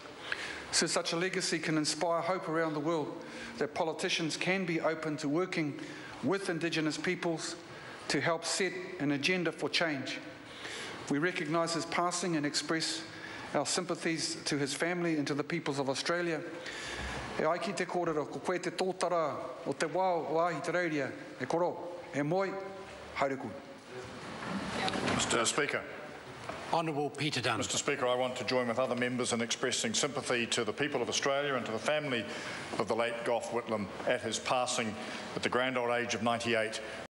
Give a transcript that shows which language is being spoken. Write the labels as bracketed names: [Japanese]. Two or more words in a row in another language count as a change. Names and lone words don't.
[English] So such a legacy can inspire hope around the world that politicians can be open to working with Indigenous peoples to help set an agenda for change. We recognise his passing and express our sympathies to his family and to the peoples of Australia. [Māori] E ai ki te kōrero, ko koe te tōtara o te wao o Ahitereiria, e koro, e moi, haere kui. [English] Mr. Speaker. Honourable Peter Dunn. Mr. Speaker, I want to join with other members in expressing sympathy to the people of Australia and to the family of the late Gough Whitlam at his passing at the grand old age of 98.